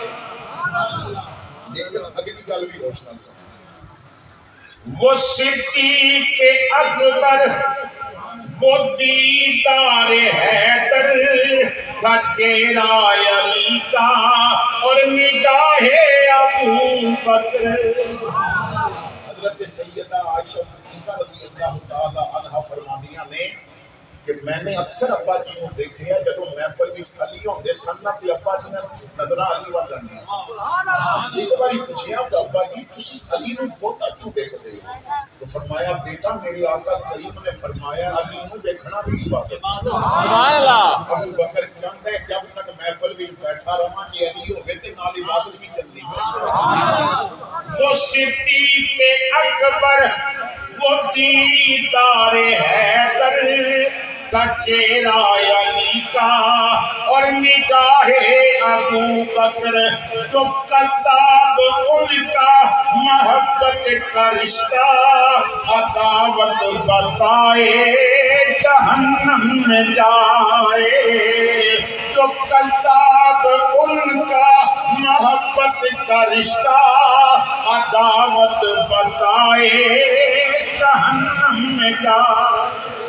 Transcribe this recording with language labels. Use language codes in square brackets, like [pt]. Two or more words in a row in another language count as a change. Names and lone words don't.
[ur] لیکن [pa] اگلی گل بھی روشن سن، [ur] وہ صدیق اکبر وہ دیدار حیدر تھا چہرہ علی کا اور نگاہ ابو بکر۔ [pa] حضرت سیدہ عائشہ صدیقہ [ar] رضی اللہ تعالی عنہا [pa] فرمانیاں نے کہ [ur] میں نے اکثر ابا جی کو دیکھے ہیں [pa] جب محفل وچ علی ہوندے سن تے ابا جی نظراں علی ول رہندیاں سن۔ ایک باری پوچھیا کہ ابا جی تسی علی نوں بہتا کیوں دیکھدے ہو؟ [ur] تو فرمایا بیٹا میرے آقا کریم نے فرمایا [pa] علی نوں دیکھنا بھی عبادت ہے۔ [ar] سبحان اللہ۔ [pa] ابو بکر چاہندا ہے جب تک محفل وچ بیٹھا رہاں کہ علی ہوے تے نال عبادت بھی چلدی چاہیے۔ [ur] وہ صدیق اکبر وہ دیدار حیدر تھا چہرہ علی کا اور نگاہ ابو بکر، جو قذاب ان کا محبت کا رشتہ عداوت بتائے جہنم میں جائے، جو قذاب ان کا محبت کا رشتہ عداوت بتائے جہنم میں جائے۔